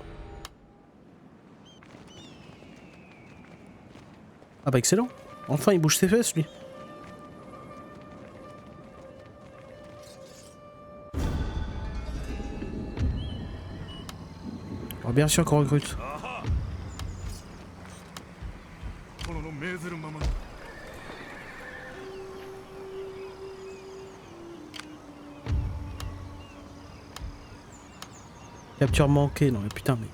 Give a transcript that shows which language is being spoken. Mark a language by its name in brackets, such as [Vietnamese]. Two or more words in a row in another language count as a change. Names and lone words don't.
[French] Ah bah excellent. Enfin, il bouge ses fesses, lui. Alors, bien sûr qu'on recrute. [Japanese] 殿の命ずるまま [French] Capture manquée, non mais putain mais...